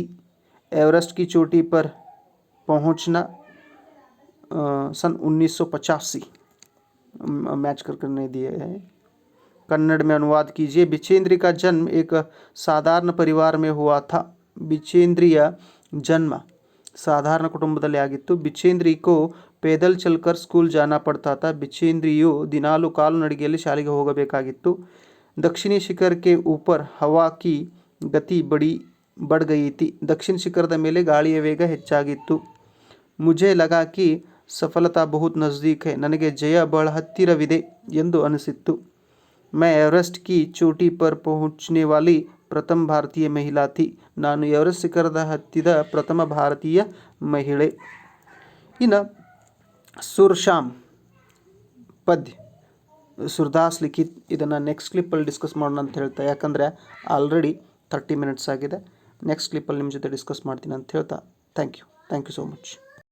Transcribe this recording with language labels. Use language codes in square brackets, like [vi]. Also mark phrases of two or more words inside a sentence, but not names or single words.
[hi] एवरेस्ट की चोटी पर पहुंचना सन 1985। मैच कर नहीं दिए हैं। कन्नड़ में अनुवाद कीजिए। बिचेंद्री का जन्म एक साधारण परिवार में हुआ था। [kn] बिचेंद्रिಯ जन्म ಸಾಧಾರಣ ಕುಟುಂಬದಲ್ಲಿ ಆಗಿತ್ತು। [hi] ಬಿಚೇಂದ್ರಿ को पैदल चलकर स्कूल जाना पड़ता था। [kn] बिचेंद्रिಯು ದಿನಾಲು ಕಾಲುನಡಿಗೆಯಲ್ಲಿ ಶಾಲೆಗೆ ಹೋಗಬೇಕಾಗಿತ್ತು। [hi] दक्षिणी शिखर के ऊपर हवा की गति बढ़ गई थी। [kn] ದಕ್ಷಿಣ ಶಿಖರದ ಮೇಲೆ ಗಾಳಿಯ ವೇಗ ಹೆಚ್ಚಾಗಿತ್ತು। [hi] मुझे लगा कि सफलता बहुत नज़दीक है, [kn] ನನಗೆ ಜಯ ಬಹಳ ಹತ್ತಿರವಿದೆ ಎಂದು ಅನಿಸಿತ್ತು। [hi] मैं एवरेस्ट की चोटी पर पहुंचने वाली प्रथम भारतीय महिला थी। [kn] ನಾನು ಎವರೆಸ್ಟ್ ಶಿಖರದ ಹತ್ತಿದ ಪ್ರಥಮ ಭಾರತೀಯ ಮಹಿಳೆ। ಇನ್ನು ಸುರ್ಶಾಮ್ ಪದ್ಯ ಸುರ್ದಾಸ್ ಲಿಖಿತ್, ಇದನ್ನು ನೆಕ್ಸ್ಟ್ ಕ್ಲಿಪ್ಪಲ್ಲಿ ಡಿಸ್ಕಸ್ ಮಾಡೋಣ ಅಂತ ಹೇಳ್ತಾ, ಯಾಕಂದರೆ ಆಲ್ರೆಡಿ 30 ಮಿನಿಟ್ಸ್ ಆಗಿದೆ। ನೆಕ್ಸ್ಟ್ ಕ್ಲಿಪ್ಪಲ್ಲಿ ನಿಮ್ಮ ಜೊತೆ ಡಿಸ್ಕಸ್ ಮಾಡ್ತೀನಿ ಅಂತ ಹೇಳ್ತಾ, [en] Thank you so much.